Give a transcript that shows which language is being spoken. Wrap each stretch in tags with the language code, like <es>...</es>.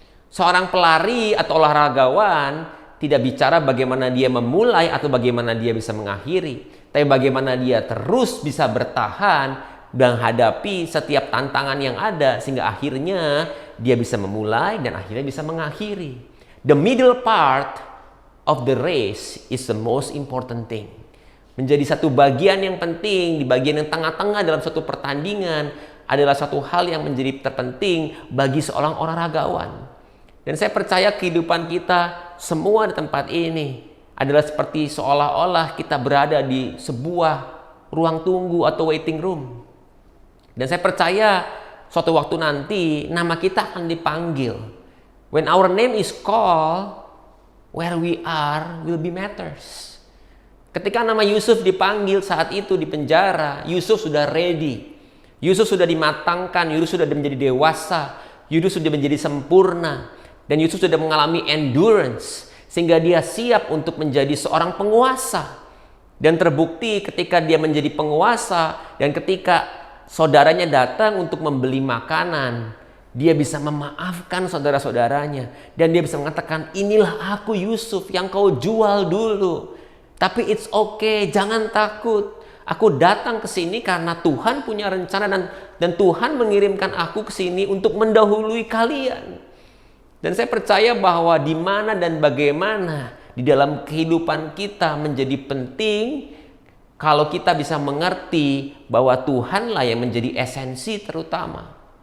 <id>Seorang pelari atau olahragawan tidak bicara bagaimana dia memulai atau bagaimana dia bisa mengakhiri, tapi bagaimana dia terus bisa bertahan dan hadapi setiap tantangan yang ada sehingga akhirnya dia bisa memulai dan akhirnya bisa mengakhiri.</id> <en>The middle part of the race is the most important thing.</en> <id>Menjadi satu bagian yang penting, di bagian yang tengah-tengah dalam suatu pertandingan adalah satu hal yang menjadi terpenting bagi seorang olahragawan. Dan saya percaya kehidupan kita semua di tempat ini adalah seperti seolah-olah kita berada di sebuah ruang tunggu atau waiting room. Dan saya percaya suatu waktu nanti nama kita akan dipanggil.</id> <en>When our name is called, where we are will be matters.</en> <id>Ketika nama Yusuf dipanggil saat itu di penjara, Yusuf sudah ready. Yusuf sudah dimatangkan, Yusuf sudah menjadi dewasa, Yusuf sudah menjadi sempurna. Dan Yusuf sudah mengalami endurance sehingga dia siap untuk menjadi seorang penguasa. Dan terbukti ketika dia menjadi penguasa dan ketika saudaranya datang untuk membeli makanan, dia bisa memaafkan saudara-saudaranya dan dia bisa mengatakan, inilah aku Yusuf yang kau jual dulu. Tapi</id> <en>it's okay,</en> <id>jangan takut. Aku datang ke sini karena Tuhan punya rencana dan Tuhan mengirimkan aku ke sini untuk mendahului kalian. Dan saya percaya bahwa di mana dan bagaimana di dalam kehidupan kita menjadi penting kalau kita bisa mengerti bahwa Tuhanlah yang menjadi esensi terutama.</id>